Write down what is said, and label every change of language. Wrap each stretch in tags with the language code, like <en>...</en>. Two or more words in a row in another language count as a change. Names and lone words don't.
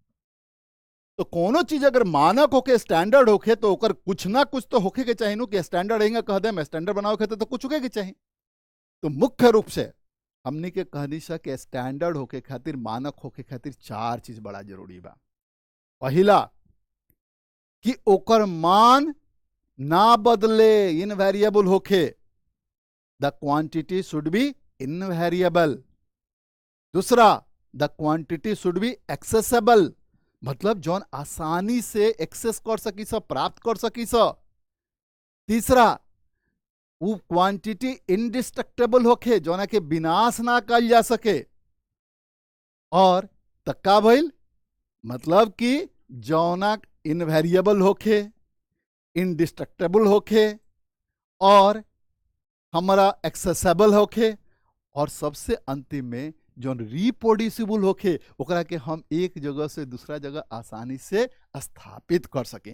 <bho>तो कोनो चीज अगर मानक होके, स्टैंडर्ड होके, तो ओकर कुछ ना कुछ तो होके के चाहिए नु कि स्टैंडर्ड रहेगा, कह दे स्टैंडर्ड बनाओ के तो कुछ होके के चाहिए। तो मुख्य रूप से हमनी के कहनी सा कि स्टैंडर्ड होके खातिर, मानक होके खातिर 4 चीज बड़ा जरूरी बा। पहला कि ओकर मान ना बदले, इनवेरिएबल होके।</bho> <en>the quantity should be invariable. दूसरा, the quantity should be accessible,</en> <bho>मतलब जौन आसानी से एक्सेस कर सकी स, प्राप्त कर सकी स। तीसरा, वो क्वांटिटी इंडिस्ट्रक्टेबल होके, जौना के विनाश ना कल जा सके। और तक्का भइल, मतलब कि जौना इनवेरिएबल होके, इंडिस्ट्रक्टेबल होके और हमारा एक्सेसिबल होके, और सबसे अंतिम में जो रिप्रोड्यूसिबल होके, ओकरा के हम एक जगह से दूसरा जगह आसानी से स्थापित कर सके।</bho>